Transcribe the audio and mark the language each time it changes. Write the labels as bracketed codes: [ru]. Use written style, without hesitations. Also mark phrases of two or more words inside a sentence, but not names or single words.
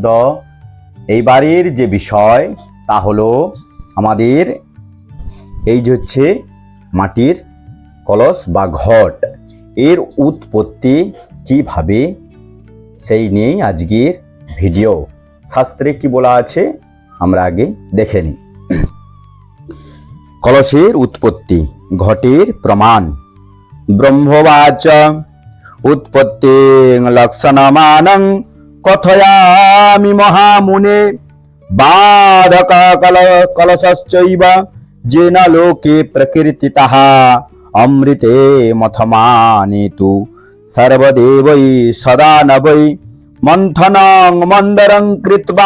[bn] এইবারের যে বিষয় তা হলো আমাদের এই যে হচ্ছে মাটির কলস বা ঘট, এর উৎপত্তি কিভাবে, সেই নিয়েই আজকের ভিডিও। শাস্ত্রে কি বলা আছে আমরা আগে দেখে নিই। কলসের উৎপত্তি, ঘটের প্রমাণ। [sa] ব্রহ্মবাচ উৎপত্তি লক্ষণমানং কথয়ামি মহামুনে বাধক কলশশ্চৈব যেন লোকে প্রকীর্তিতঃ অমৃতে মথমানেতু সর্বদেবৈ সদা নবৈ মন্থনং মন্দরং কৃত্বা